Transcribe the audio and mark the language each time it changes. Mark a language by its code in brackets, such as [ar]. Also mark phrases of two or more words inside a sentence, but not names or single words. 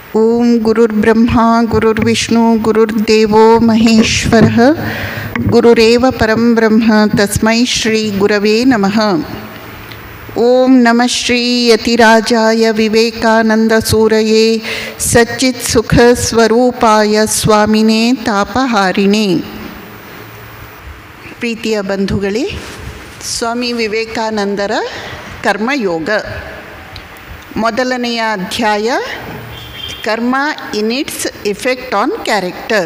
[sa] ಓಂ ಗುರುರ್ಬ್ರಹ್ಮ ಗುರುರ್ವಿಷ್ಣು ಗುರುರ್ದೇವೋ ಮಹೇಶ್ವರಃ ಗುರುರೇವ ಪರಂ ಬ್ರಹ್ಮ ತಸ್ಮೈ ಶ್ರೀ ಗುರವೇ ನಮಃ. ಓಂ ನಮಃ ಶ್ರೀ ಯತಿರಾಜಾಯ ವಿವೇಕಾನಂದ ಸೂರಯೇ ಸಚ್ಚಿತ್ ಸುಖ ಸ್ವರೂಪಾಯ ಸ್ವಾಮಿನೇ ತಾಪಹಾರಿಣೇ. [kn] ಪ್ರೀತಿಯ ಬಂಧುಗಳೇ, ಸ್ವಾಮಿ ವಿವೇಕಾನಂದರ ಕರ್ಮಯೋಗ ಮೊದಲನೆಯ ಅಧ್ಯಾಯ, [en] Karma in its effect on character.